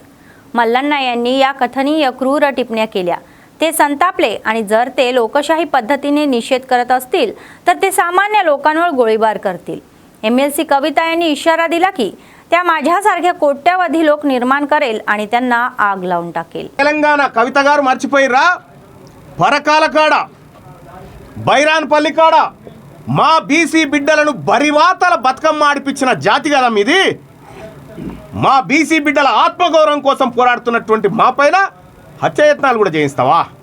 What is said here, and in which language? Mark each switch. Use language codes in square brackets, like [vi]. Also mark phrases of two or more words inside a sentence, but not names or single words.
[mr] मल्लन्ना यांनी या कथनीय क्रूर टिप्पण्या केल्या। ते संतापले आणि जर ते लोकशाही पद्धतीने निषेध करत असतील तर ते सामान्य लोकांवर गोळीबार करतील। MLC कविता यांनी इशारा दिला की त्या माझ्यासारखे कोट्यावधी लोक निर्माण करेल आणि त्यांना आग लावून टाकेल। [te] తెలంగాణ కవిత గారు మర్చిపోయిరా? పరకాల కాడ బైరాన్పల్లి కాడ మా BC బిడ్డలను బరివాతల బతుకమ్మ ఆడిపించిన జాతి కదా మీది। మా BC బిడ్డల ఆత్మగౌరవం కోసం పోరాడుతున్నటువంటి మా పైన హత్యాయత్నాలు కూడా చేయిస్తావా?